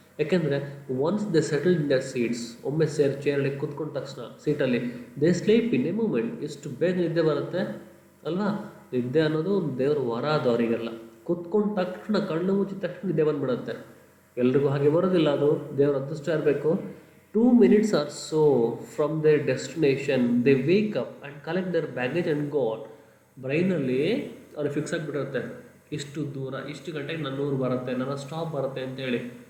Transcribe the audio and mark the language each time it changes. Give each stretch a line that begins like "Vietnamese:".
Kannada: ಯಾಕೆಂದರೆ
English: once they settle in their seats,
Kannada: ಒಮ್ಮೆ ಚೇರಲ್ಲಿ ಕೂತ್ಕೊಂಡ ತಕ್ಷಣ ಸೀಟಲ್ಲಿ,
English: They sleep in a moment.
Kannada: ಎಷ್ಟು ಬೇಗ ನಿದ್ದೆ ಬರುತ್ತೆ ಅಲ್ವಾ. ನಿದ್ದೆ ಅನ್ನೋದು ಒಂದು ದೇವ್ರ ವರ ಅದು ಅವರಿಗೆಲ್ಲ. ಕೂತ್ಕೊಂಡ ತಕ್ಷಣ ಕಣ್ಣು ಮುಚ್ಚಿದ ತಕ್ಷಣ ನಿದ್ದೆ ಬಂದುಬಿಡುತ್ತೆ. ಎಲ್ರಿಗೂ ಹಾಗೆ ಬರೋದಿಲ್ಲ, ಅದು ದೇವ್ರ ಅದೃಷ್ಟ ಇರಬೇಕು.
English: 2 minutes or so from their destination, they wake up and collect their baggage and go on.
Kannada: ಬ್ರೈನಲ್ಲಿ ಅವ್ರಿಗೆ ಫಿಕ್ಸ್ ಆಗಿಬಿಟ್ಟಿರುತ್ತೆ, ಇಷ್ಟು ದೂರ ಇಷ್ಟು ಗಂಟೆಗೆ ನನ್ನ ಊರು ಬರುತ್ತೆ, ನನ್ನ ಸ್ಟಾಪ್ ಬರುತ್ತೆ ಅಂತೇಳಿ.